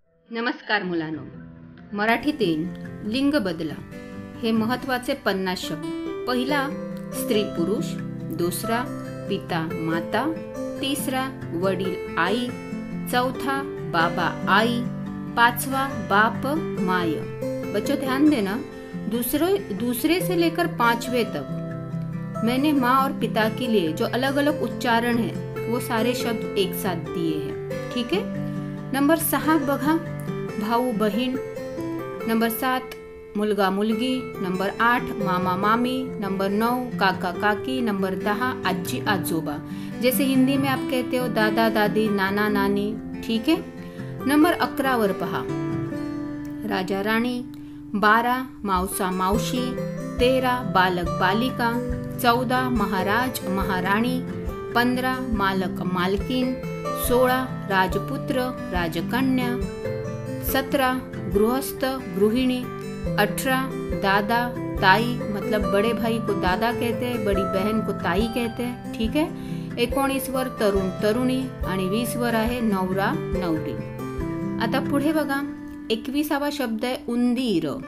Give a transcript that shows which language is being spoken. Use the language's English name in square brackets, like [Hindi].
[Marathi] नमस्कार मुलांनो, मराठीतील लिंग बदला हे महत्त्वाचे 50 शब्द. पहिला स्त्री पुरुष, दुसरा पिता माता, तिसरा वडील आई, चौथा बाबा आई, पांचवा बाप माय. [Hindi] बच्चों ध्यान देना, दूसरे से लेकर 5वें तक मैंने माँ और पिता के लिए जो अलग अलग उच्चारण है वो सारे शब्द एक साथ दिए हैं. ठीक है. [Marathi] नंबर 6 बघा, भाऊ बहीण. नंबर 7 मुलगा मुलगी. नंबर 8 मामा मामी. नंबर 9 काका काकी. नंबर 10 आजी आजोबा. [Hindi] जैसे हिंदी में आप कहते हो दादा दादी, नाना नानी. ठीक है. [Marathi] नंबर 11 वर पहा, राजा राणी. 12 मावसा मावशी. 13 बालक बालिका. 14 महाराज महाराणी. 15 मालक मालकीन. 16 राजपुत्र राजकन्या. 17 गृहस्थ गृहिणी. [Hindi] 18 दादा ताई, मतलब बड़े भाई को दादा कहते हैं, बड़ी बहन को ताई कहते हैं. ठीक है. [Marathi] 19 वर तरुण तरुणी आणि 20 वर आहे नवरा नवरी. आता पुढे बघा, 21वा शब्द आहे उंदीर.